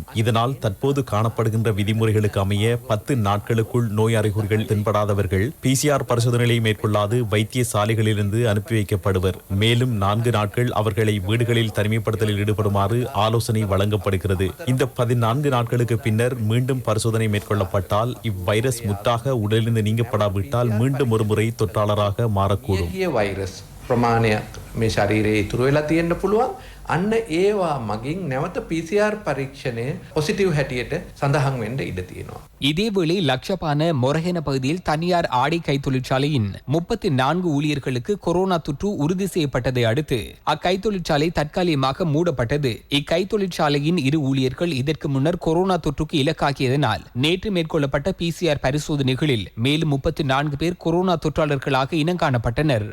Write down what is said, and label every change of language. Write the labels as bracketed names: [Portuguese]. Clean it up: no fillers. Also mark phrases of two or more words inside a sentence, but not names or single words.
[Tamil] இதனால் தற்போது காணப்படுகின்ற விதிமுறைகளுக்கு அமைய 10 நாட்களுக்குள் நோய் அறிகுறிகள் தென்படாதவர்கள் PCR பரிசோதனைகளை மேற்கொள்ளாது வைத்தியசாலைகளிலிருந்து அனுப்பி வைக்கப்படுவர். மேலும் 4 நாட்கள் அவர்களை வீடுகளில் தனிமைப்படுத்தலில் ஈடுபடுமாறு ஆலோசனை வழங்கப்படுகிறது. இந்த 14 நாட்களுக்கு பின்னர் மீண்டும் பரிசோதனை மேற்கொள்ளப்பட்டால் இவ்வைரஸ் முற்றாக உடலிருந்து நீங்கப்படாவிட்டால் மீண்டும் ஒருமுறை தொற்றாளராக மாறக்கூடும். [Sinhala] අන්න ඒවා මගින් නැවත PCR පරීක්ෂණය පොසිටිව් හැටියට සඳහන් වෙන්න ඉඩ තියෙනවා. [Tamil] இதேவேளை லக்ஷபான மொரஹென பகுதியில் தனியார் ஆடை கைத்தொழிற்சாலையின் 34 ஊழியர்களுக்கு கொரோனா தொற்று உறுதி செய்யப்பட்டதை அடுத்து அக்கைத்தொழிற்சாலை தற்காலிகமாக மூடப்பட்டது. இக்கைத்தொழிற்சாலையின் 2 ஊழியர்கள் இதற்கு முன்னர் கொரோனா தொற்றுக்கு இலக்காகியதனால் நேற்று மேற்கொள்ளப்பட்ட PCR பரிசோதனைகளில் மேலும் 34 பேர் கொரோனா தொற்றாளர்களாக இனங்காணப்பட்டனர்.